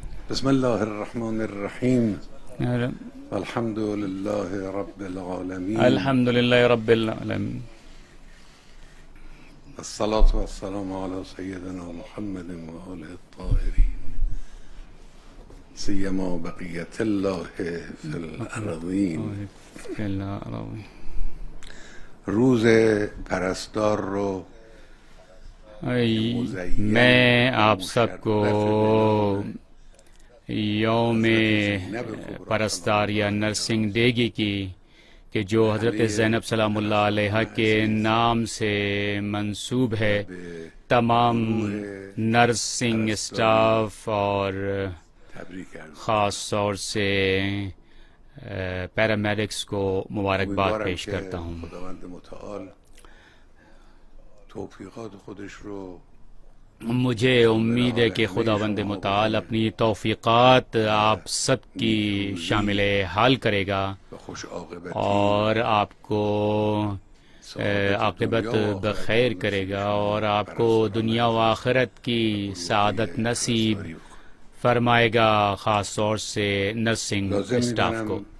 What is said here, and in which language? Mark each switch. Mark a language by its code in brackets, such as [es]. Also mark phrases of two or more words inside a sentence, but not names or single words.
[ar] بسم الله الرحمن الرحیم الحمد لله رب العالمین الحمد للہ رب العالمین الصلاة والسلام على سیدنا محمد وآله الطاهرین سیما بقیت الله فی الارضین. [fa] روز پرستار رو [ur] میں آپ سب کو یوم پرستار یا [en] nursing day [ur] کی کہ جو حضرت زینب [ar] سلام اللہ علیہ [ur] کے نام سے منسوب ہے تمام [en] nursing staff [ur] اور خاص طور سے پیرامیڈکس کو مبارکباد پیش کرتا ہوں. [fa] خداوند متعال توفیقات خودش رو [ur] مجھے امید ہے کہ خداوند متعال اپنی توفیقات آپ سب کی شامل حال کرے گا [fa] خوش عاقبت [ur] اور آپ کو عاقبت بخیر کرے گا اور آپ کو دنیا و آخرت کی سعادت نصیب فرمائے گا، خاص طور سے [en] nursing staff [ur] کو.